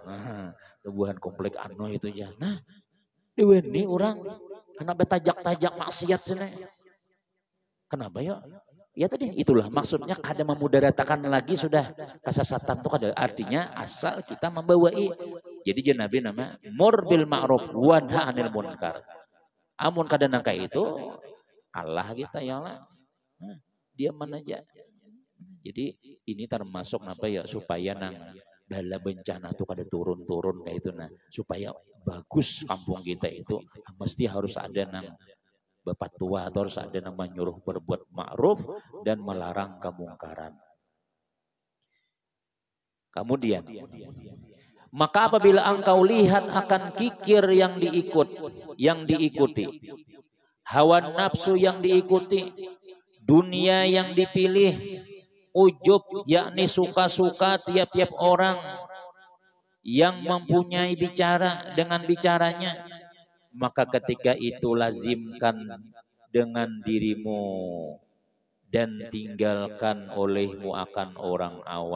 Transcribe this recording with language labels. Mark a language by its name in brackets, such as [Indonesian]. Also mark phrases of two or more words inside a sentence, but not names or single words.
[Banjar] Nah, itu bukan komplek anu itu aja. Nah, di ini orang kenapa tajak-tajak maksiat sini? Kenapa ya? Ya tadi itulah maksudnya kada memudaratakan lagi sudah kesesatan itu kada artinya asal kita membawai. Jadi Nabi nama [Arabic] مر بالمعروف والنهي عن المنكر. [Banjar] Amun kada nangka itu kalah kita [Arabic] يا الله. [Banjar] Nah, diam aja. Jadi ini termasuk apa ya supaya nang bala bencana tuh kada turun-turun kayak itu nah supaya bagus kampung kita itu mesti harus ada nang bapak tua atau harus ada nang menyuruh berbuat ma'ruf dan melarang kemungkaran. [Indonesian] Kemudian maka apabila engkau lihat akan kikir yang diikuti, hawa nafsu yang diikuti, dunia yang dipilih, ujub yakni suka-suka tiap-tiap orang yang mempunyai bicara dengan bicaranya, maka ketika itu lazimkan dengan dirimu dan tinggalkan olehmu akan orang awam.